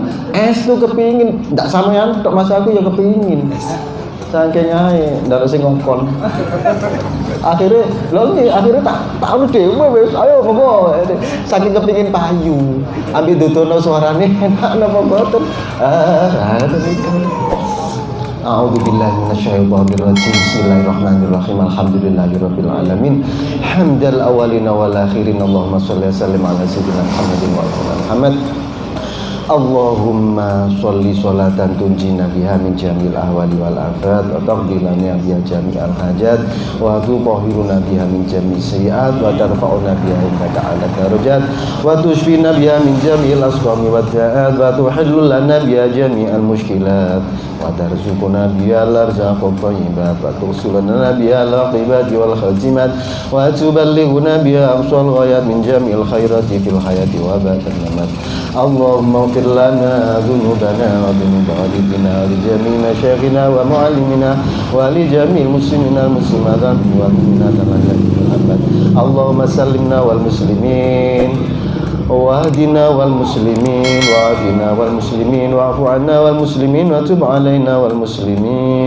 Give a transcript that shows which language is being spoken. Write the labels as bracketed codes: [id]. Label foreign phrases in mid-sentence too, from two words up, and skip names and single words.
[jv] Tuh kepingin, ndak sampean tok Mas aku ya kepingin. Saking ae ndak sing ngongkon. Akhirnya tak anu dhewe wis. Ayo monggo. Saking kepingin payu. Ambil dudono suarane enak napa mboten? [ar] أعوذ بالله من الشيطان الرجيم. بسم الله الرحمن الرحيم الحمد لله رب العالمين حمد الأولين والآخرين. اللهم صل وسلم على سيدنا محمد وعلى محمد. اللهم صل صلاة تنجينا بها من جميع الأهوال والآفات وتقضي لنا بها جميع الحاجات وتطهرنا بها من جميع السيئات وترفعنا بها عندك أعلى الدرجات وتشفينا بها من جميع الأسقام والداءات وتحل لنا بها جميع المشكلات وترزقنا بها الأرزاق الطيبات وتوصلنا بها العاقبة والخاتمات وتبلغنا بها أقصى الغايات من جميع الخيرات في الحياة وبعد الممات. Allahumma اغفر لنا ذنوبنا وذنوب والدينا ولجميع مشايخنا ومعلمنا ولجميع المسلمين والمسلمات والمؤمنات والمؤمنات. اللهم سلمنا والمسلمين واهدنا والمسلمين وعافنا والمسلمين واعف عنا والمسلمين وتب علينا والمسلمين.